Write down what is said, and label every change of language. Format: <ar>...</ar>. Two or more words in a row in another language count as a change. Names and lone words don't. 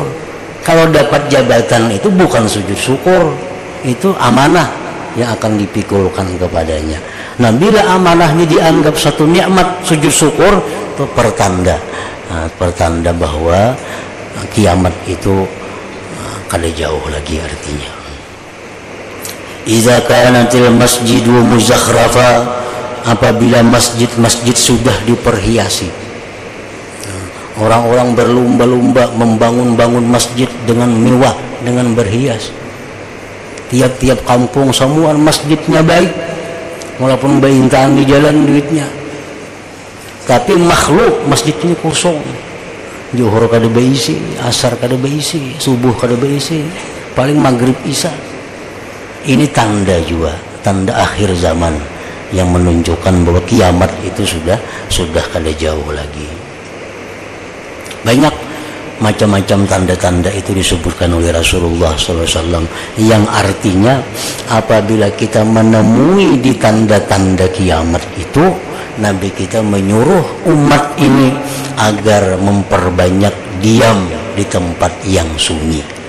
<id>Kalau dapat jabatan itu bukan sujud syukur, itu amanah yang akan dipikulkan kepadanya. Nah, bila amanahnya dianggap satu nikmat, sujud syukur itu pertanda, pertanda bahwa kiamat itu kada jauh lagi artinya.</id> <ar>إذا كانت المساجد مزخرفة, apabila masjid-masjid sudah diperhiasi.</ar> <id>Orang-orang berlomba-lomba membangun masjid dengan mewah, dengan berhias. Tiap-tiap kampung semua masjidnya baik, walaupun bintang di jalan duitnya. Tapi makhluk masjidnya kosong.</id> <bjn>Zuhur kada beisi, asar kada beisi, subuh kada beisi, paling maghrib isya.</bjn> <id>Ini tanda juga, tanda akhir zaman yang menunjukkan bahwa kiamat itu sudah kada jauh lagi. Banyak macam-macam tanda-tanda itu disebutkan oleh Rasulullah SAW, yang artinya apabila kita menemui di tanda-tanda kiamat itu, Nabi kita menyuruh umat ini agar memperbanyak diam di tempat yang sunyi.</id>